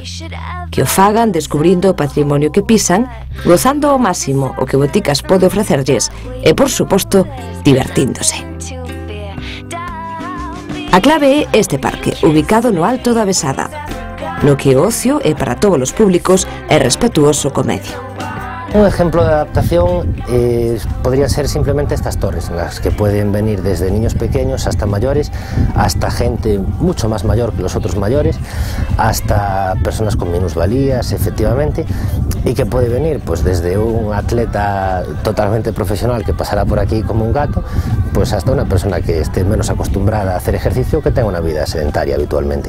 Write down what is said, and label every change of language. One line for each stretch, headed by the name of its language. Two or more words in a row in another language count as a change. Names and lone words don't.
Galician: Que o fagan descubrindo o patrimonio que pisan, gozando ao máximo o que Boticas pode ofrecerlles e, por suposto, divertíndose. A clave é este parque, ubicado no alto da Besada, no que o ocio é para todos os públicos e respetuoso co medio.
Spanish: Un ejemplo de adaptación podrían ser simplemente estas torres, en las que pueden venir desde niños pequeños hasta mayores, hasta gente mucho más mayor que los otros mayores, hasta personas con minusvalías, efectivamente, y que puede venir pues desde un atleta totalmente profesional que pasará por aquí como un gato, pues hasta una persona que esté menos acostumbrada a hacer ejercicio, que tenga una vida sedentaria habitualmente.